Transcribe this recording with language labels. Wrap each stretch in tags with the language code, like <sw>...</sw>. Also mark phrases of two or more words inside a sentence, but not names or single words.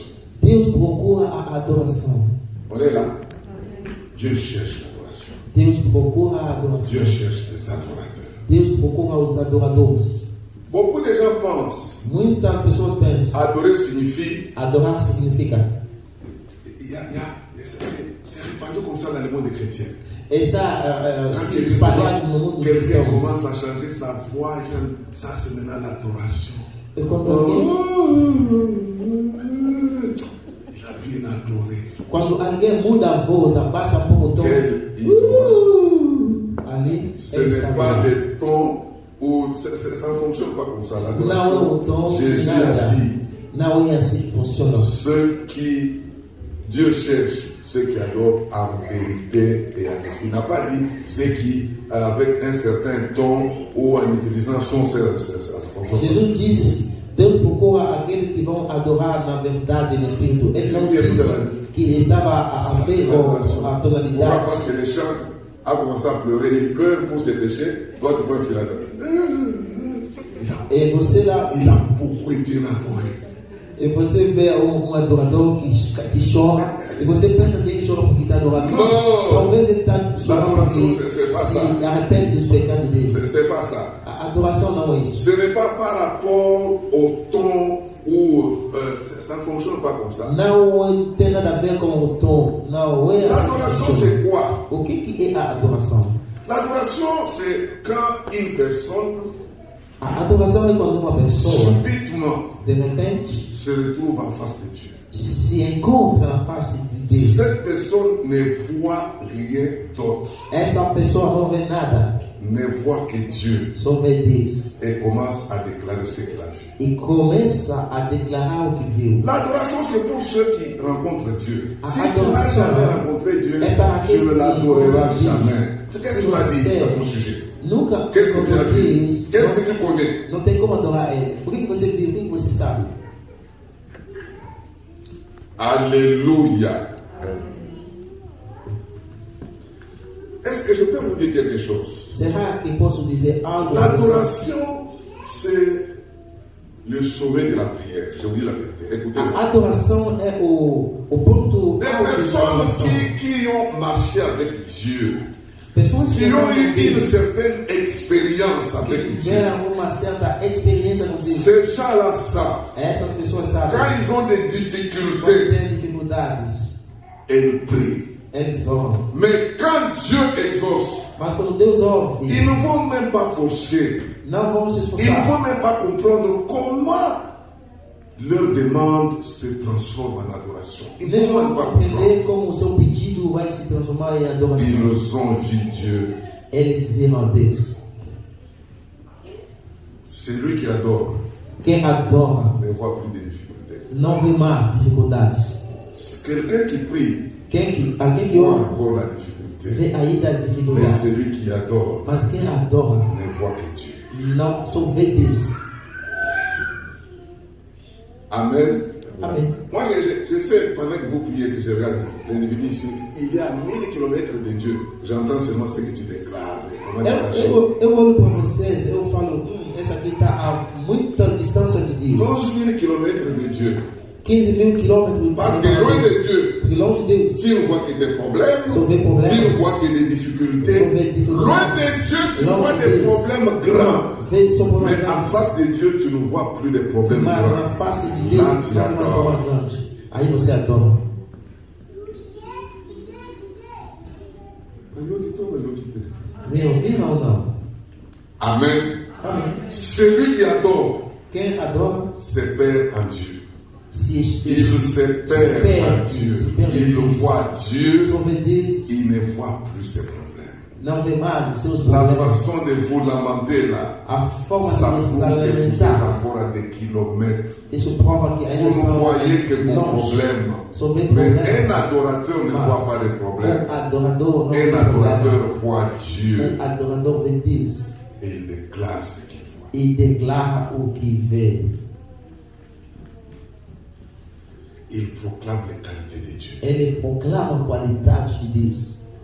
<pt>Deus procura a adoração.</pt> <fr>On est là. Dieu cherche l'adoration.</fr> <pt>Deus procura a adoração.</pt> <fr>Dieu cherche des adorateurs.</fr> <pt>Deus procura os adoradores.</pt> <fr>Beaucoup de gens pensent</fr> <pt>Muitas pessoas pensam,</pt> <fr>adorer signifie.</fr> <pt>adorar significa</pt> <fr>C'est répandu comme ça dans le monde chrétien.</fr> <pt>está</pt> <fr>Quand</fr> <pt>se espalhado no mundo dos</pt> <fr>quelqu'un</fr> <pt>cristãos.</pt> <fr>commence à changer sa voix, ça c'est maintenant l'adoration.</fr> <pt>E quando alguém,</pt> <fr>Il a bien adoré.</fr> <pt>quando alguém muda a voz, abaixa um pouco o tom,</pt> <fr>Quelle ignorance.</fr> <pt>ali</pt> <fr>Ce</fr> <pt>ele</pt> <fr>n'est</fr> <pt>está</pt> <fr>pas</fr> <pt>bem.</pt> <fr>des tons où ça ne fonctionne pas comme ça.</fr> <pt>Não é</pt> <fr>L'adoration,</fr> <pt>o tom de</pt> <fr>Jésus</fr> <pt>nada.</pt> <fr>a dit,</fr> <pt>Não é assim que funciona.</pt> <fr>ceux qui Dieu cherche, ceux qui adorent en vérité et en esprit. Il n'a pas dit ceux qui, avec un certain ton ou en utilisant son cerveau, ça fonctionne.</fr> <pt>Jesus disse: Deus procura aqueles que vão adorar na verdade e no Espírito. Ele não disse que estava a ver com a</pt> <fr>Pourquoi?</fr> <pt>tonalidade.</pt> <fr>Parce que les chants a commencé à pleurer, il pleure pour ses péchés. Toi, tu penses qu'il adore.</fr> <pt>E você lá,</pt> <fr>Il a beaucoup bien adoré.</fr> <pt>e você vê adorador que chora, e você pensa que ele chora porque está adorando. Não. Talvez ele está chorando</pt> <fr>L'adoration,</fr> <pt>porque</pt> <fr>c'est pas ça.</fr> <pt>se arrepende dos pecados dele.</pt> <fr>C'est pas ça.</fr> <pt>A adoração não é isso.</pt> <fr>Ce n'est pas par rapport au ton ou ça ne fonctionne pas comme ça.</fr> <pt>Não tem nada a ver com o tom. Não é assim. que</pt> <fr>L'adoration,</fr> <pt>funciona.</pt> <fr>c'est quoi?</fr> <pt>O que é a adoração?</pt> <fr>L'adoration, c'est quand une personne</fr> <pt>A adoração é quando uma pessoa,</pt> <fr>subitement</fr> <pt>de repente,</pt> <fr>se retrouve en face de Dieu.</fr> <pt>se encontra na face de Deus.</pt> <fr>Cette personne ne voit rien d'autre,</fr> <pt>Essa pessoa não vê nada,</pt> <fr>ne voit que Dieu</fr> <pt>só vê Deus.</pt> <fr>et commence à déclarer ce qu'il a vu.</fr> <pt>E começa a declarar o que viu.</pt> <fr>L'adoration, c'est pour ceux qui rencontrent Dieu. Ah, Si tu n'as jamais rencontré Dieu, est par tu ne</fr> <pt>aqueles</pt> <fr>l'adoreras qui jamais. Qu'est-ce que tu as dit</fr> <pt>Você</pt> <fr>à ton sujet?</fr> <pt>nunca</pt> <fr>Qu'est-ce que tu as</fr> <pt>encontrou</pt> <fr>vu?</fr> <pt>Deus.</pt> <fr>Qu'est-ce que tu connais?</fr> <pt>Não tem como adorar Ele. O que você viu? O que você sabe?</pt> <fr>Alléluia. Est-ce que je peux vous dire quelque chose?</fr> <pt>Será que posso dizer algo?</pt> <fr>L'adoration, c'est le sommet de la prière. Je vous dis la vérité. Écoutez-moi.</fr> <pt>A adoração é o ponto</pt> <fr>Des</fr> <pt>alto da</pt> <fr>personnes</fr> <pt>adoração.</pt> <fr>qui ont marché avec Dieu,</fr> <pt>Pessoas</pt> <fr>qui</fr> <pt>que</pt> <fr>ont eu une</fr> <pt>Deus,</pt> <fr>certaine expérience avec</fr> <pt>que</pt> <fr>Dieu.</fr> <pt>tiveram uma certa experiência no Deus.</pt> <fr>Ces gens-là savent,</fr> <pt>Essas pessoas sabem.</pt> <fr>quand ils ont des</fr> <pt>Quando</pt> <fr>difficultés,</fr> <pt>tem dificuldades,</pt> <fr>elles prient.</fr> <pt>eles oram.</pt> <fr>Mais quand Dieu exauce,</fr> <pt>Mas quando Deus ouve,</pt> <fr>ils ne vont même pas forcer.</fr> <pt>não vão se</pt> <fr>Ils ne</fr> <pt>esforçar.</pt> <fr>vont même pas comprendre comment leur demande se transforme en adoration. Ils ne</fr> <pt>Nem</pt> <fr>vont même</fr> <pt>vão</pt> <fr>pas</fr> <pt>compreender</pt> <fr>comprendre.</fr> <pt>como o seu pedido vai se transformar em adoração.</pt> <fr>Ils ont vu Dieu.</fr> <pt>Eles viram a Deus.</pt> <fr>Celui qui adore</fr> <pt>Quem adora</pt> <fr>ne voit plus de difficultés.</fr> <pt>não vê mais dificuldades.</pt> <fr>Quelqu'un qui prie</fr> <pt>Alguém que</pt> <fr>voit</fr> <pt>ora</pt> <fr>encore la difficulté.</fr> <pt>vê ainda as</pt> <fr>Mais</fr> <pt>dificuldades.</pt> <fr>celui qui adore</fr> <pt>Mas quem adora</pt> <fr>ne voit que Dieu.</fr> <pt>não só vê Deus.</pt> <fr>Amen.</fr> <pt>Amen.</pt> <fr>Moi, je sais, pendant que vous priez, si je regarde l'individu ici, il y a 1000 kilomètres de Dieu. J'entends seulement ce que tu déclares.</fr> <pt>Eu olho para vocês, eu falo, essa aqui está a muita distância de Deus.</pt> <fr>12 000 kilomètres de Dieu.</fr> <pt>15 000 quilômetros.</pt> <fr>Parce que loin de Dieu,</fr> <pt>porque longe de Deus,</pt> <fr>si on voit qu'il y a des problèmes, si on voit qu'il y a des difficultés, loin de Dieu, tu vois des problèmes grands. Mais en face de Dieu, tu ne vois plus de problèmes</fr> <pt>mas</pt> <fr>grands.</fr> <pt>na face de Deus,</pt> <fr>Là, tu</fr> <pt>não há uma</pt> <fr>adores.</fr> <pt>dor grande. Aí você adora. Me ouviram ou não?</pt> <fr>Amen.</fr> <pt>Amém.</pt> <fr>Celui qui adore</fr> <pt>Quem adora</pt> <fr>se perd en Dieu.</fr> <pt>se</pt> <fr>Il se perd en Dieu. Il voit Dieu,</fr> <pt>Sobre Deus,</pt> <fr>il ne voit plus ses problèmes.</fr> <pt>não vê mais os seus</pt> <fr>La</fr> <pt>problemas.</pt> <fr>façon de vous lamenter là,</fr> <pt>A forma</pt> <fr>ça</fr> <pt>de se</pt> <fr>prouve que vous êtes</fr> <pt>lamentar,</pt> <fr>encore à des kilomètres.</fr> <pt>isso prova que ainda</pt> <fr>Vous ne voyez que vos</fr> <pt>longe.</pt> <fr>problèmes.</fr> <pt>Só vê</pt> <fr>Mais</fr> <pt>problemas.</pt> <fr>un adorateur ne voit pas de problèmes.</fr> <pt>Adorador não vê</pt> <fr>Un</fr> <pt>problema.</pt> <fr>adorateur voit Dieu</fr> <pt>Adorador vê Deus</pt> <fr>et il déclare ce qu'il voit.</fr> <pt>e declara o que vê.</pt> <fr>Il proclame les qualités de Dieu.</fr> <pt>Ele proclama a qualidade de Deus.</pt>